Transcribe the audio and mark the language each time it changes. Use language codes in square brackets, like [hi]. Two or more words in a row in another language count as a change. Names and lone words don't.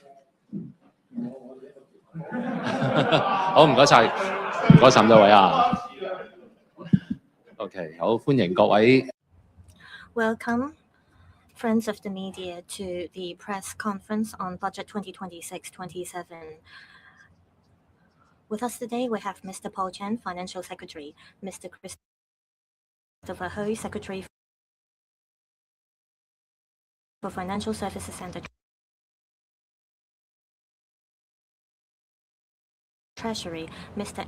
[yue] 好，唔該晒，唔該曬咁多位啊。OK， 好，歡迎各位。 [en] Welcome, friends of the media, to the press conference on Budget 2026-27. With us today, we have Mr. Paul Chen, Financial Secretary, Mr. Christopher Hui, Secretary for Financial Services and the Treasury, Mr.